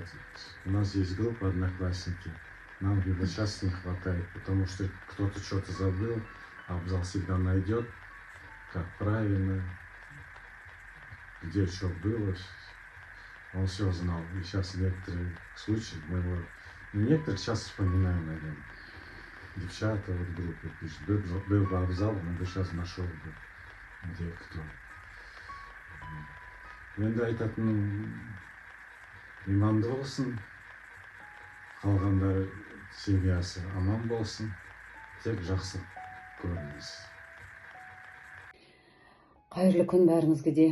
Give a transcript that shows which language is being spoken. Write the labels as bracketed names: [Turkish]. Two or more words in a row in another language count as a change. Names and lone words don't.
[Russian] У нас есть группа «Одноклассники». Нам его сейчас не хватает, потому что кто-то что-то забыл, а Абзал всегда найдет, как правильно, где что было. Он все знал. И сейчас некоторые случаи мы его... Некоторых сейчас вспоминаем, наверное. Девчата вот в группе пишут. Был бы Абзал, он бы сейчас нашел бы, где кто. [Kazakh] Енді айтатын иманды болсын, қалғандары семьясы аман болсын, тек жақсы көріңіз. Қайырлы күн бәріңізге де.